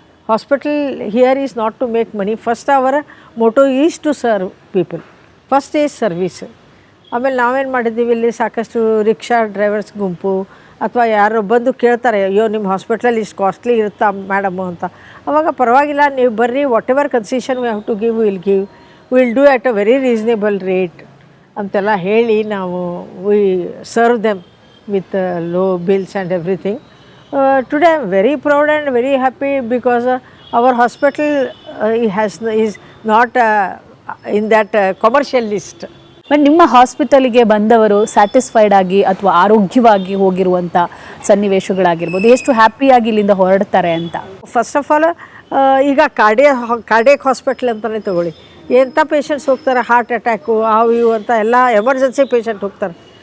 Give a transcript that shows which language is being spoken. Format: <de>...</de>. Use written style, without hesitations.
<en>Hospital here is not to make money. First our motto is to serve people. First is service.</en> <kn>ಆಮೇಲೆ ನಾವೇನು ಮಾಡಿದ್ದೀವಿ, ಇಲ್ಲಿ ಸಾಕಷ್ಟು rickshaw drivers ಗುಂಪು ಅಥವಾ ಯಾರು ಬಂದು ಕೇಳ್ತಾರೆ, ಅಯ್ಯೋ ನಿಮ್ಮ ಹಾಸ್ಪಿಟ್ಲಲ್ಲಿ ಇಷ್ಟು ಕಾಸ್ಟ್ಲಿ ಇರುತ್ತಾ ಮೇಡಮು ಅಂತ. ಅವಾಗ ಪರವಾಗಿಲ್ಲ, ನೀವು ಬರ್ರಿ,</kn> <en>whatever concession we have to give will do at a very reasonable rate</en> <kn>ಅಂತೆಲ್ಲ ಹೇಳಿ ನಾವು</kn> <en>We serve them with low bills and everything. Today I am very proud and very happy because our hospital is not in that commercial list.</en> <kn>But ನಿಮ್ಮ ಹಾಸ್ಪಿಟಲಿಗೆ ಬಂದವರು satisfied ಆಗಿ ಅಥವಾ ಆರೋಗ್ಯವಾಗಿ ಹೋಗಿರುವಂಥ ಸನ್ನಿವೇಶಗಳಾಗಿರ್ಬೋದು, ಎಷ್ಟು ಹ್ಯಾಪಿಯಾಗಿ ಇಲ್ಲಿಂದ ಹೊರಡ್ತಾರೆ ಅಂತ?</kn> <en>first of all</en> <kn>ಈಗ ಕಾರ್ಡಿಯಕ್ ಹಾಸ್ಪಿಟ್ಲ್ ಅಂತಲೇ ತೊಗೊಳ್ಳಿ, ಎಂಥ ಪೇಷಂಟ್ಸ್ ಹೋಗ್ತಾರೆ, ಹಾರ್ಟ್ ಅಟ್ಯಾಕು ಅವು ಇವು ಅಂತ ಎಲ್ಲ ಎಮರ್ಜೆನ್ಸಿ ಪೇಷಂಟ್ ಹೋಗ್ತಾರೆ.</kn>